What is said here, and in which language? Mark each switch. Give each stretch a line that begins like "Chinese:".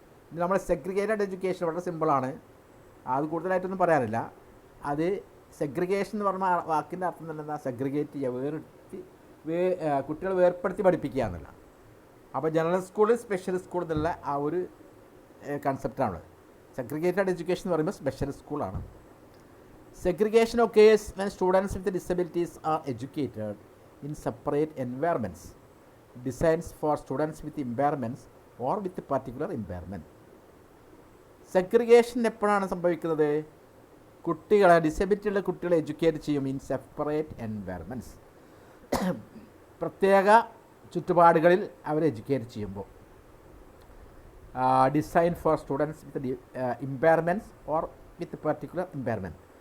Malayalam: ഇനി നമ്മൾ segregated education വളരെ സിമ്പിളാണ്, അത് കൂടുതലായിട്ടൊന്നും പറയാനില്ല. അത് സെഗ്രിഗേഷൻ എന്ന് പറഞ്ഞ വാക്കിൻ്റെ അർത്ഥം തന്നെ എന്താ? സെഗ്രിഗേറ്റ് ചെയ്യുക, കുട്ടികൾ വേർപ്പെടുത്തി പഠിപ്പിക്കുക എന്നല്ല. അപ്പോൾ ജനറൽ സ്കൂൾ, സ്പെഷ്യൽ സ്കൂൾ എന്നുള്ള ആ ഒരു കൺസെപ്റ്റാണ്. സെഗ്രിഗേറ്റഡ് എഡ്യൂക്കേഷൻ എന്ന് പറയുമ്പോൾ സ്പെഷ്യൽ സ്കൂളാണ്.
English: Segregation occurs when students with disabilities are educated in separate environments designed for students with impairments or with particular impairment.
Malayalam: Segregation എപ്പോഴാണ് സംഭവിക്കുന്നത്? കുട്ടികളെ, ഡിസബിലിറ്റി ഉള്ള കുട്ടികളെ എഡ്യൂക്കേറ്റ് ചെയ്യും
English: in separate environments,
Malayalam: പ്രത്യേക ചുറ്റുപാടുകളിൽ അവരെ എഡ്യൂക്കേറ്റ് ചെയ്യുമ്പോൾ.
English: Design for students with impairments or with particular impairment.